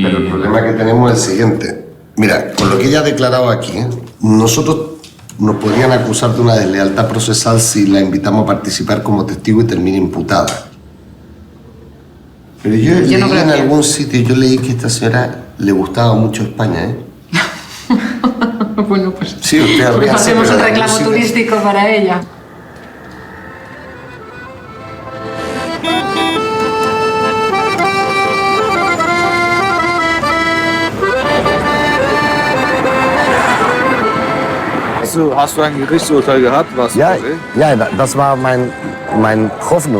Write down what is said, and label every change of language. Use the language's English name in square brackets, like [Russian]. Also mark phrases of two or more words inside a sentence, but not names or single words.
[Spanish] Pero el problema que tenemos es el siguiente. Mira, con lo que ella ha declarado aquí, nosotros nos podrían acusar de una deslealtad procesal si la invitamos a participar como testigo y termina imputada. Pero yo leí no creo en que... algún sitio, yo leí que a esta señora le gustaba mucho España, ¿eh? Bueno, pues... Sí, usted pues hacemos un reclamo turístico para ella. [German] Hast du ein Gerichtsurteil gehabt? Was ja, das war meine Hoffnung.